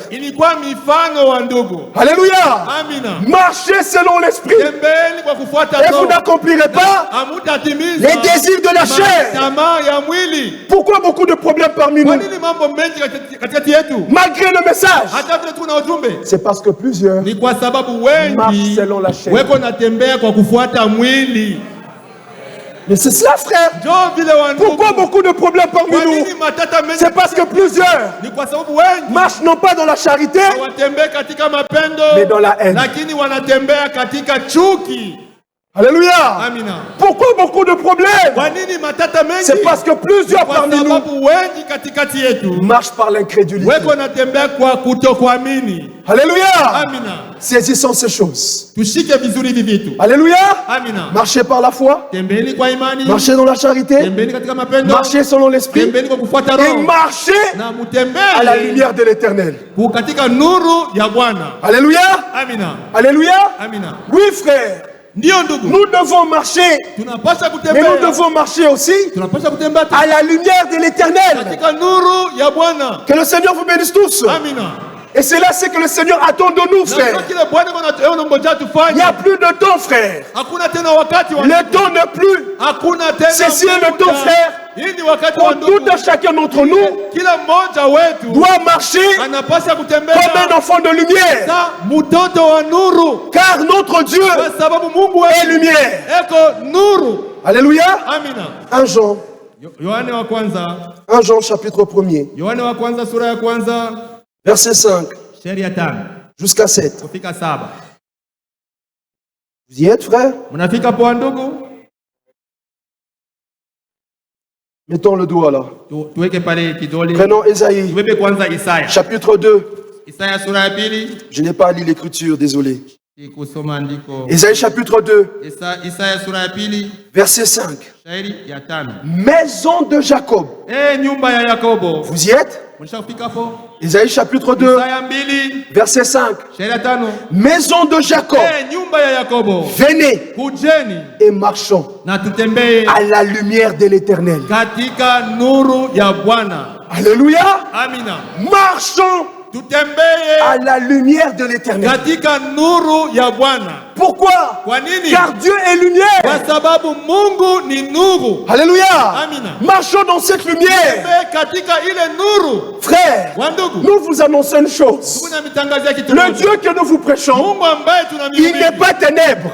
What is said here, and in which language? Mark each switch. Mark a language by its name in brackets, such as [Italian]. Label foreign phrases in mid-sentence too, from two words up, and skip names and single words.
[Swahili] Ilikuwa mifano wa ndugu. [French] Alléluia. [Swahili] Amina. [French] Marchez selon l'esprit [Swahili] Tembeeni kwa kufuata [French] et vous [Swahili] roho. [French] n'accomplirez pas [Swahili] Hamutatimiza [French] les désirs de la chair. [Swahili] tamaa ya mwili. [French] Pourquoi beaucoup de problèmes parmi [Swahili] Kwa [French] nous? [Swahili] nini mambo mengi katikati yetu? [French] Malgré le message, [Swahili] Hata vile tuna ujumbe, [French] c'est parce que plusieurs [Swahili] ni kwa sababu [French] marchent [Swahili] wengi [French] selon la chair. [Swahili] weko natembea kwa kufuata mwili. [French] Mais c'est cela, frère. [Swahili] Njoo vile wa ndugu. [French] Pourquoi beaucoup de problèmes parmi [Swahili] Kwa [French] nous? [Swahili] nini matata mengi? [French] C'est parce que plusieurs [Swahili] Ni kwa sababu wengi [French] marchent non pas dans la charité, [Swahili] hawatembei katika mapendo, [French] mais dans la haine. [Swahili] lakini wanatembea katika chuki. [French] Alléluia. [Swahili] Amina. [French] Pourquoi beaucoup de problèmes? [Swahili] Kwa nini matata mengi? [French] C'est parce que plusieurs [Swahili] Kwa [French] parmi nous [Swahili] sababu wengi katikati yetu [French] marchent par l'incrédulité. [Swahili] weko natembea kwa kutokuamini. [French] Alléluia. [Swahili] Amina. [French] Saisissons ces choses. [Swahili] Tushike vizuri hivi vitu. [French] Alléluia. [Swahili] Amina. [French] Marchez par la foi, [Swahili] Tembeni kwa imani, [French] marchez dans la charité, [Swahili] tembeni katika mapendo, [French] marchez selon l'esprit [Swahili] tembeni kwa kufuata [French] et [Swahili] roho [French] marchez [Swahili] na [French] à la [Swahili] mutembee [French] lumière de l'éternel. [Swahili] katika nuru ya Bwana. [French] Alléluia. [Swahili] Amina. [French] Alléluia. [Swahili] Amina. [French] Oui, frère. [Swahili] Ndio ndugu, [French] Nous devons marcher, [Swahili] tunapaswa [French] mais nous [Swahili] kutembea, [French] devons marcher aussi [Swahili] tunapaswa kutembea [French] à la lumière de l'éternel. [Swahili] katika nuru ya Bwana. [French] Que le Seigneur vous bénisse tous. [Swahili] Amina. [French] Et c'est là ce que le Seigneur attend de nous, [Swahili] Na [French] frère. [Swahili] kile Bwana anangoja [French] Il [Swahili] tufanye. [French] n'y a plus de temps, frère. [Swahili] Hakuna tena wakati wa [French] Le temps n'est plus. [Swahili] hakuna tena. [French] Ceci est le [Swahili] muda. [French] temps, frère. [Swahili] Hii ni wakati wa [French] Pour tout [Swahili] ndugu. [French] un chacun d'entre nous [Swahili] Kila mmoja wetu [French] doit marcher [Swahili] anapaswa kutembea [French] comme un enfant de lumière. [Swahili] sa mtoto wa nuru, [French] Car notre Dieu [Swahili] kwa sababu Mungu [French] est [Swahili] wetu [French] lumière. [Swahili] eko nuru. [French] Alléluia. [Swahili] Amina. [French] 1 Jean, [Swahili] Yohane wa kwanza, [French] 1 Jean chapitre 1er, [Swahili] Yohane wa kwanza sura ya kwanza [French] verset 5 [Swahili] shairi ya 5 [French] jusqu'à 7. [Swahili] kufika 7. [French] Vous y êtes, frère? [Swahili] Mnafika poa ndugu? [French] Mettons le doigt là. [Swahili] Tuweke pale kidole. [French] Prenons Ésaïe, [Swahili] Tubebe kwanza Isaya. [French] chapitre 2. [Swahili] Isaya sura ya pili. [French] Je n'ai pas lu l'écriture, désolé. [Swahili] Kusoma andiko. [French] Ésaïe chapitre 2, [Swahili] Isaya sura ya pili [French] verset 5. [Swahili] shairi ya 5. [French] Maison de Jacob. [Swahili] Nyumba ya Yakobo. [French] Vous y êtes? [Swahili] Mnashafika hapo? [French] Ésaïe chapitre 2, [Swahili] Isaya 2 [French] verset 5. [Swahili] shairi ya 5. [French] Maison de Jacob. [Swahili] Nyumba ya Yakobo. [French] Venez [Swahili] Kujeni [French] et marchons [Swahili] na tutembee [French] à la lumière de l'éternel. [Swahili] katika nuru ya Bwana. [French] Alléluia. [Swahili] Amina. [French] Marchons [Swahili] Tutembee [French] à la lumière de l'éternel. [Swahili] katika nuru ya Bwana. [French] Pour Pourquoi? Car Dieu est lumière. Alléluia. Marchons dans cette lumière. Frère, nous vous annonçons une chose. Le Dieu que nous vous prêchons, il n'est pas ténèbres.